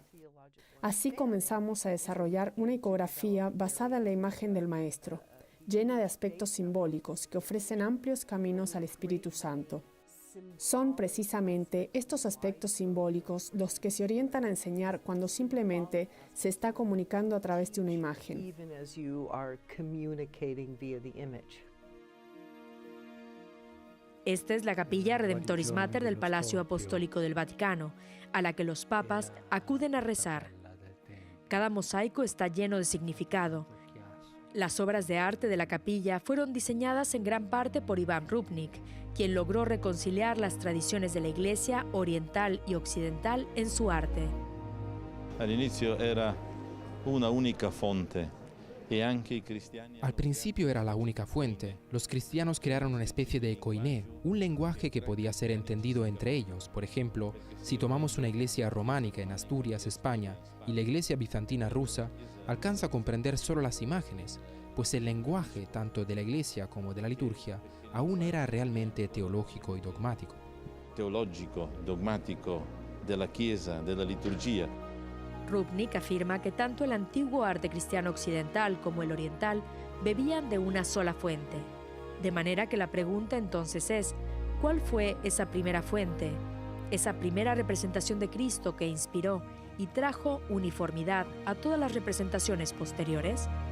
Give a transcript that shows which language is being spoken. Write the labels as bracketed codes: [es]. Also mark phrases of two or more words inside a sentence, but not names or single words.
[es] Así comenzamos a desarrollar una icografía basada en la imagen del Maestro, llena de aspectos simbólicos que ofrecen amplios caminos al Espíritu Santo. Son precisamente estos aspectos simbólicos los que se orientan a enseñar cuando simplemente se está comunicando a través de una imagen. [en] even as you are communicating via the image. [es] Esta es la Capilla Redemptoris Mater del Palacio Apostólico del Vaticano, a la que los papas acuden a rezar. Cada mosaico está lleno de significado. Las obras de arte de la capilla fueron diseñadas en gran parte por Iván Rupnik, quien logró reconciliar las tradiciones de la Iglesia oriental y occidental en su arte. [it] All'inizio era una única fonte e anche i cristiani. [es] Al principio era la única fuente. Los cristianos crearon una especie de koiné, un lenguaje que podía ser entendido entre ellos. Por ejemplo, si tomamos una iglesia románica en Asturias, España, y la iglesia bizantina rusa, alcanza a comprender solo las imágenes, pues el lenguaje tanto de la iglesia como de la liturgia aún era realmente teológico y dogmático. [it] Teologico, dogmatico, della Chiesa, della liturgia. [es] Rupnik afirma que tanto el antiguo arte cristiano occidental como el oriental bebían de una sola fuente. De manera que la pregunta entonces es, ¿cuál fue esa primera fuente? Esa primera representación de Cristo que inspiró y trajo uniformidad a todas las representaciones posteriores.